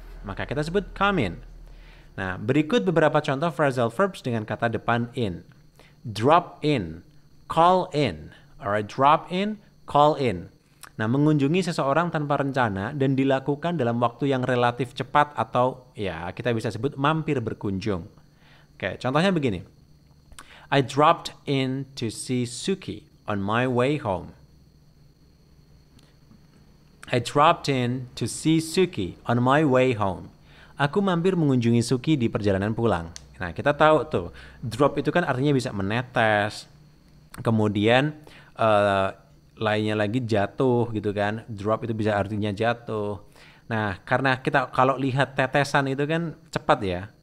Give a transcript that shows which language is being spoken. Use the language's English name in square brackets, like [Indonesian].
[Indonesian] Maka kita sebut come in. Nah, berikut beberapa contoh phrasal verbs dengan kata depan in. [English] Drop in, call in. Alright, drop in, call in. [Indonesian] Nah, mengunjungi seseorang tanpa rencana dan dilakukan dalam waktu yang relatif cepat atau ya kita bisa sebut mampir berkunjung. Oke, contohnya begini. [English] I dropped in to see Suki on my way home. I dropped in to see Suki on my way home. [Indonesian] Aku mampir mengunjungi Suki di perjalanan pulang. Nah, kita tahu tuh, drop itu kan artinya bisa menetes. Kemudian lainnya lagi jatuh gitu kan. Drop itu bisa artinya jatuh. Nah, karena kita kalau lihat tetesan itu kan cepat ya.